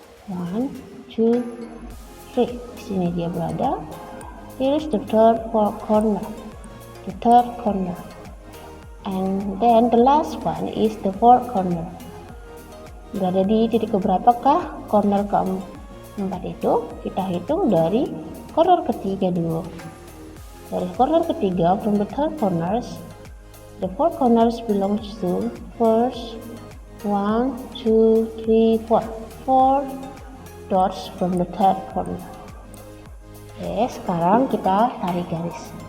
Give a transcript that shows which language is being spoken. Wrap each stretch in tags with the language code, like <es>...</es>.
<id>1, 2, 3. Di sini dia berada.</id> <en>Here is the third corner. The third corner. And then the last one is the fourth corner.</en> <id>Berada di titik keberapakah corner keempat itu? Kita hitung dari corner ketiga dulu. Dari corner ketiga,</id> <en>from the third corners, the four corners belongs to first 1, 2, 3, 4. 4 dots from the third corner.</en> <id>Oke, sekarang kita tarik garis.</id>